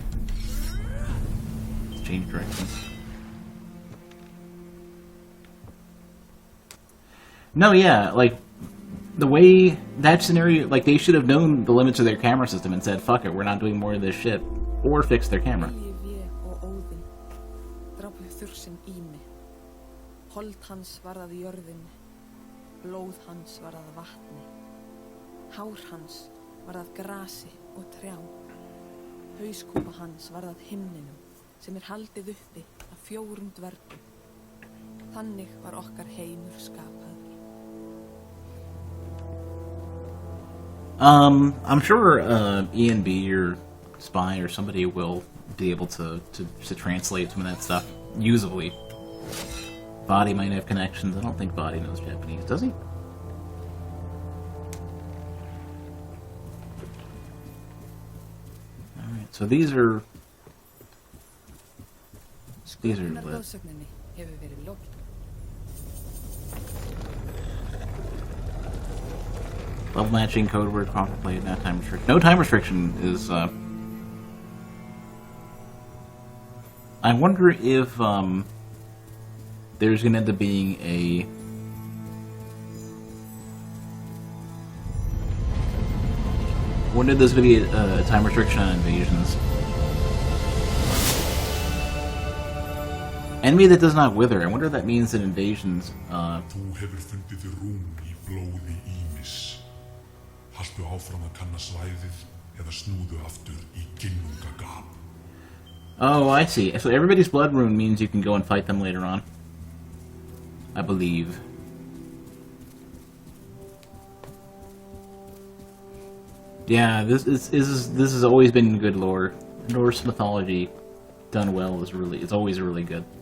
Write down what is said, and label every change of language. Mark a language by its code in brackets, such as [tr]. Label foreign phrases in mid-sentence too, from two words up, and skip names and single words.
[en] Let's change directions. No, yeah, like, the way that scenario, like, they should have known the limits of their camera system and said, fuck it, we're not doing more of this shit. Or fix their camera. [is] Vilji, Vé og Óðinn drápu þursinn Ými. Hold hans varð að jörðinni, blóð hans varð að vatni. Hár hans varð að grasi og trjám. Hauskúpa hans varð að himninum sem haldið uppi af 4 dvergum. Þannig var okkar heimur skapaður. [en] I'm sure E&B or Spy or somebody will be able to translate some of that stuff usably. Body might have connections. I don't think Body knows Japanese, does he? Alright, so these are lit. [is] Hefur verið lokið. [en] Level matching, code word, contemplate, no time restriction. No time restriction is, I wonder if, there's gonna end up being a... I wonder if there's gonna be a time restriction on invasions. Enemy that does not wither. I wonder if that means that invasions, [is] Þú hefur fundið rún í blóði ýmis. Haltu áfram að kanna svæðið eða snúðu aftur í ginnungagap. [en] Oh, I see. So everybody's blood rune means you can go and fight them later on. I believe. Yeah, this has always been good lore. Norse mythology done well is always really good.